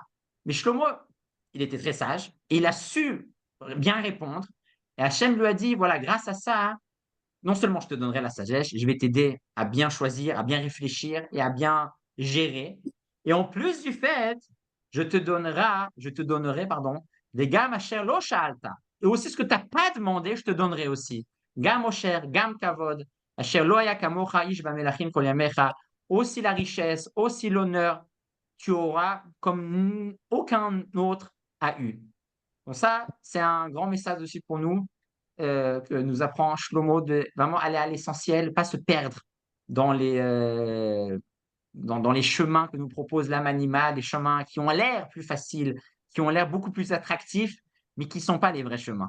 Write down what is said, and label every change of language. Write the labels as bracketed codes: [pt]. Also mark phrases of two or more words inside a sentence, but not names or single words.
[fr] Mais Shlomo, il était très sage, et il a su bien répondre. Et Hachem lui a dit, voilà, grâce à ça, non seulement je te donnerai la sagesse, je vais t'aider à bien choisir, à bien réfléchir et à bien gérer. Et en plus du fait, je te donnerai, pardon, des [he] גם אשר לא שאלת. [fr] Et aussi ce que tu n'as pas demandé, je te donnerai aussi. [he] גם עושר גם כבוד אשר לא היה כמוך איש במלכים כל ימיך. [fr] Aussi la richesse, aussi l'honneur, tu auras comme aucun autre a eu. Donc ça, c'est un grand message aussi pour nous, que nous apprend Shlomo, de vraiment aller à l'essentiel, pas se perdre dans les chemins que nous propose l'âme animale, des chemins qui ont l'air plus faciles, qui ont l'air beaucoup plus attractifs, mais qui ne sont pas les vrais chemins.